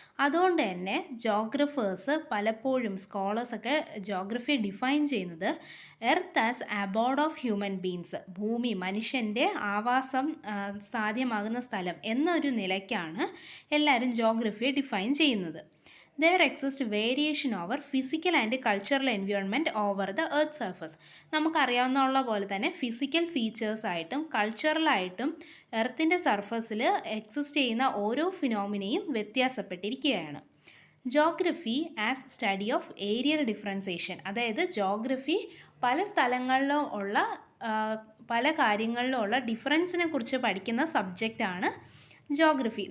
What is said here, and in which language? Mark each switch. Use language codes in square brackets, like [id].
[ml] അതുകൊണ്ട് തന്നെ ജോഗ്രഫേഴ്സ് പലപ്പോഴും സ്കോളേഴ്സൊക്കെ ജോഗ്രഫിയെ ഡിഫൈൻ ചെയ്യുന്നത് [en] earth as abode of human beings, [ml] ഭൂമി മനുഷ്യൻ്റെ ആവാസം സാധ്യമാകുന്ന സ്ഥലം എന്നൊരു നിലയ്ക്കാണ് എല്ലാവരും ജോഗ്രഫിയെ ഡിഫൈൻ ചെയ്യുന്നത്. [en] There exists variation over physical and cultural environment over the earth surface. [ml] നമുക്കറിയാവുന്ന പോലെ തന്നെ ഫിസിക്കൽ ഫീച്ചേഴ്സായിട്ടും കൾച്ചറലായിട്ടും എർത്തിൻ്റെ സർഫസിൽ എക്സിസ്റ്റ് ചെയ്യുന്ന ഓരോ ഫിനോമിനയും വ്യത്യാസപ്പെട്ടിരിക്കുകയാണ്. [en] geography as study of areal differentiation, [ml] അതായത് ജോഗ്രഫി പല സ്ഥലങ്ങളിലും ഉള്ള പല കാര്യങ്ങളിലും ഉള്ള ഡിഫറൻസിനെ കുറിച്ച് പഠിക്കുന്ന സബ്ജക്റ്റാണ് ജോഗ്രഫി.